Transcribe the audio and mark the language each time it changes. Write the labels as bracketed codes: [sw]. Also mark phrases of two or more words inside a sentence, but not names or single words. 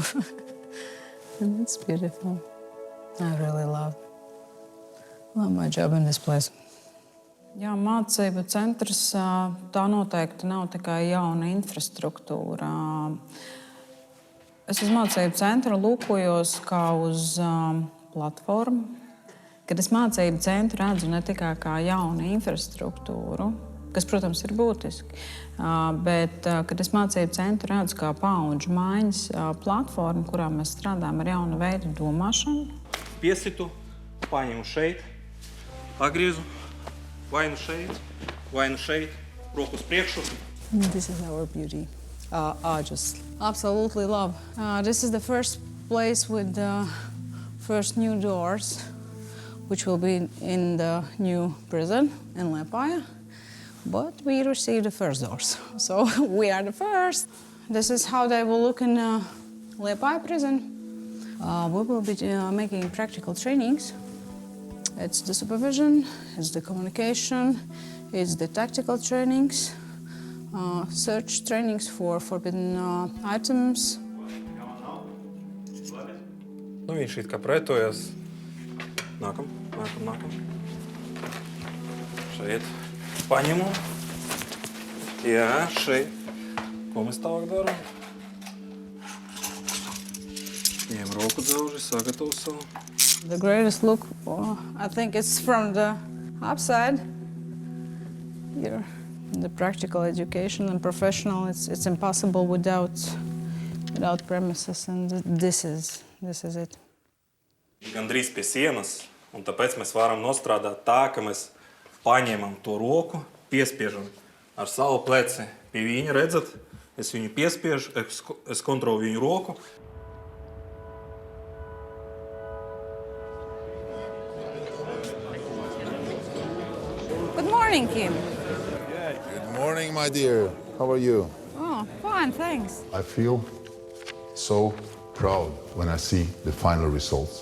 [en] And it's beautiful. I really love my job in this place. [lv] Jā, mācību centrs tā noteikti nav tikai jauna infrastruktūra. Es uz mācību centru lūkojos kā uz platformu, kad es mācību centru redzu ne tikai kā jaunu infrastruktūru, kas, protams, ir būtiski, bet kad es mācību centru redzu kā paudžu maiņas platformu, kurā mēs strādājam ar jaunu veidu domāšanu. Piesitu, paņemu šeit, pagriezu, vai nu šeit, roku uz priekšu. [en] This is our beauty. I just absolutely love. This is the first place with the first new doors, which will be in the new prison in Liepāja. But we received the first doors, so we are the first. This is how they will look in Liepāja prison. We will be making practical trainings. It's the supervision, it's the communication, it's the tactical trainings, search trainings for forbidden items. [lv] Viņš it kā pretojas. Nākam. Šeit. Paņemu. Jā, šeit. Ko mēs tālāk darām? Ņem roku dzauži, sagatavo savu. [en] The greatest look, I think it's from the upside. Here, the practical education and professional, it's impossible without premises, and this is it. [lv] Gandrīz pie sienas, un tāpēc mēs varam nostrādāt tā, ka mēs paņemam to roku, piespiežam ar savu pleci pie viņa, redzat? Es viņu piespiežu, es kontrolu viņu roku. [en] Good morning, Kim. Good morning, my dear. How are you? Oh, fine, thanks. I feel so proud when I see the final results.